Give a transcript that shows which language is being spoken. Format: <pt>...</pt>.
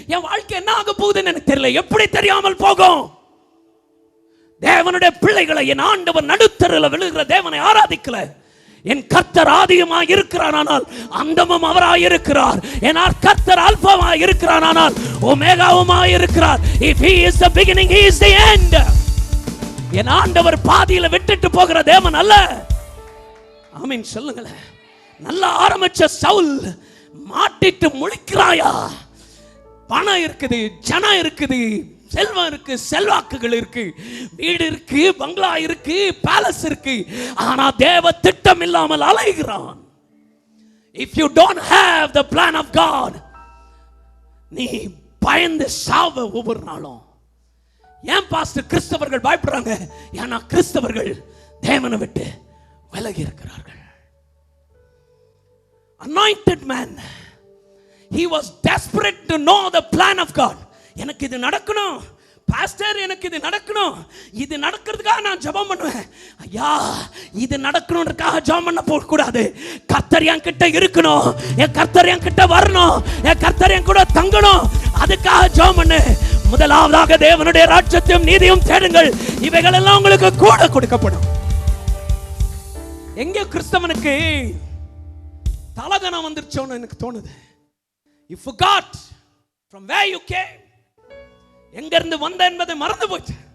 <ta>என் வாழ்க்கை என்ன ஆக போகுதுன்னு எனக்கு தெரியல. எப்படி தெரியாமல் போகும்? தேவனுடைய பிள்ளைகளை என் ஆண்டவர் நடுத்தருல விழுகிற தேவனை ஆராதிக்கல. என் கர்த்தர் ஆதியுமாய் இருக்கிறார், ஆனால் அந்தமும் அவராய் இருக்கிறார். என் கர்த்தர் அல்பாவாய் இருக்கிறார், ஆனால் ஒமேகாவுமாய் இருக்கிறார்.</ta> <en>If he is the beginning, he is the end.</en> <ta>என் ஆண்டவர் பாதியில விட்டுட்டு போகிற தேவன் அல்ல. ஆமென் சொல்லுங்களேன். நல்லா ஆரம்பிச்ச சவுல் மாட்டிட்டு முழிக்கிறாயா? பணம் இருக்குது, ஜனம் இருக்குது, செல்வம் இருக்கு, செல்வாக்குகள் இருக்கு, வீடு இருக்கு, பங்களா இருக்கு, பேலஸ் இருக்கு, ஆனா தேவ திட்டம் இல்லாமல் அலைகிறான்.</ta> <en>If you don't have the plan of God,</en> <ta>நீ பயந்து சாவ ஒவ்வொரு நாளும். ஏன் பாஸ்டர் கிறிஸ்தவர்கள் பயப்படுறாங்க? ஏன்னா கிறிஸ்தவர்கள் தேவனை விட்டு விலகி இருக்கிறார்கள்.</ta> <en>Anointed man, he was desperate to know the plan of God.</en> <ta>எனக்கு இது நடக்கணும் பாஸ்டர், எனக்கு இது நடக்கணும், இது நடக்கிறதுக்காக நான் ஜெபம் பண்ணுவேன். ஐயா, இது நடக்கணும்ன்றதுக்காக ஜெபம் பண்ண போக கூடாது. கர்த்தர் என் கிட்ட இருக்கணும், என் கர்த்தர் என் கிட்ட வரணும், என் கர்த்தர் என் கூட தங்கணும், அதுக்காக ஜெபம் பண்ணு. முதலாவதாக தேவனுடைய ராஜ்யத்தையும் நீதியும் தேடுங்கள், இவைகள் எல்லாம் உங்களுக்கு கூட கொடுக்கப்படும். எங்க கிறிஸ்தவனுக்கு தலகணம் வந்துருச்சோன்னு எனக்கு தோணுது.</ta> <en>You forgot from where you came.</en> <ta>எங்க இருந்து வந்த என்பதை மறந்து போச்சு.</ta>